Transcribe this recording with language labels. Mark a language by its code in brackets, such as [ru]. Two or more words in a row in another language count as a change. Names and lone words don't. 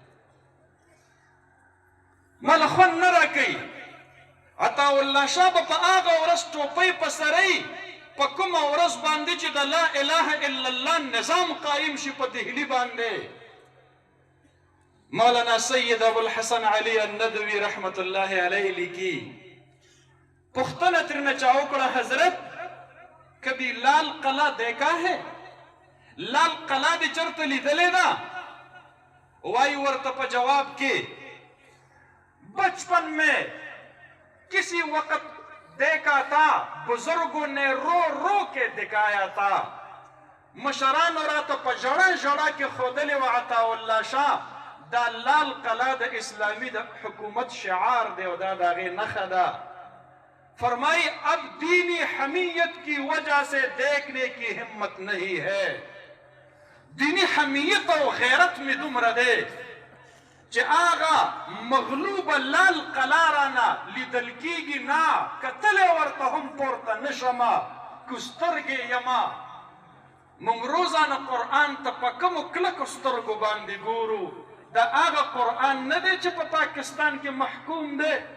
[ps] مله خوند نه راکوي عطاالله شاه به په هغه ورځ ټوپۍ په سرۍ په کومه ورځ باندې چې د لا اله الا الله نظام قایم شي په دهلي باندې مولانا سید ابوالحسن علی الندوی رحمت الله علیه لیکي پوښتنه ترېنه چا وکړه [ur] حضرت کبھی لال قلعہ دیکھا ہے [ps] لال قلعہ دې چرته لیدلې ده وایي ورته په جواب کې [ur] بچپن میں کسی وقت دیکھا تھا بزرگوں نے رو رو کے دکھایا تھا [ps] مشرانو راته په ژړا ژړا کې ښودلې وه عطاالله شاه دا لال قلعہ د اسلامي د حکومت شعار دی او دا د هغې نښه ده فرمائی [ur] اب دینی حمیت کی وجہ سے دیکھنے کی ہمت نہیں ہے [ps] دینی حمیت او غیرت میں دومره دی چې هغه مغلوبه لال قلا رانه لیدل کېږي نه کتلی ورته هم پورته نه شمه که سترګې یمه موږ روزانه قرآن ته په کومو کلکو سترګو باندې ګورو د هغه قرآن نه دی چې په پاکستان کې محکوم دی